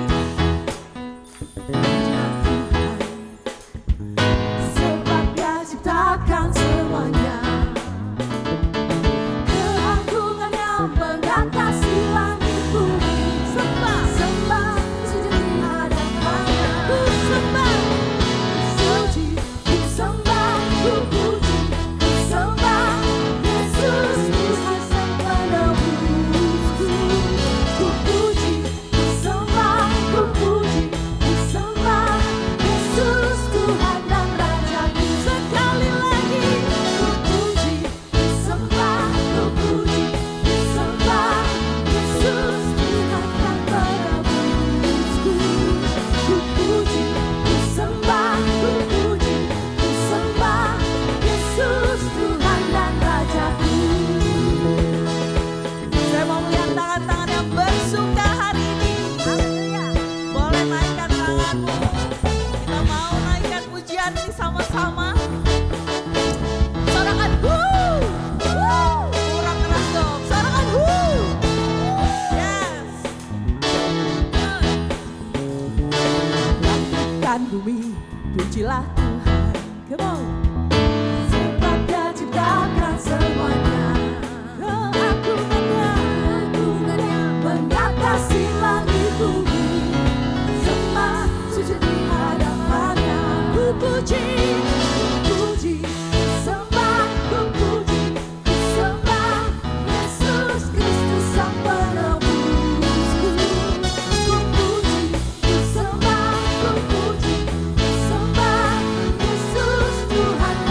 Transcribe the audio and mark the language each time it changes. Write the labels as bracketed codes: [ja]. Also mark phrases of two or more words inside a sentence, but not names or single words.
[id] Pujilah Tuhan, sebab Dia ciptakan semuanya. Keagungannya mengatasi langit bumi. Sembah. Sembah sujud di hadapannya. Ku sembah. Puji, ku sembah, ku puji, ku sembah Yesus, Tuhan Sang Penebusku. Ku puji, ku sembah, ku puji, ku sembah Yesus, Tuhan dan Rajaku. Sekali lagi. Ku puji, ku sembah, ku puji, ku sembah Yesus, Tuhan dan Penebusku. Ku puji, ku sembah, ku puji, ku sembah Yesus, Tuhan dan Rajaku. Saya mau melihat tangan-tangan yang bersuka hari ini. Haleluya. Boleh naikkan tanganmu. Kita mau naikkan pujian ini sama-sama. Sorakan wuh. Kurang keras dong. Sorakan wuh. Yes. Langit bumi, pujilah Tuhan. [en] Come on. [id] Sebab Dia ciptakan semuanya. Keagungannya mengatasi langit bumi. Sembah sujud di hadapannya. Ku puji, ku puji, ku sembah, ku puji, ku sembah Yesus Kristus Sang Penebusku. Ku puji, ku sembah, ku puji, ku sembah Yesus Tuhan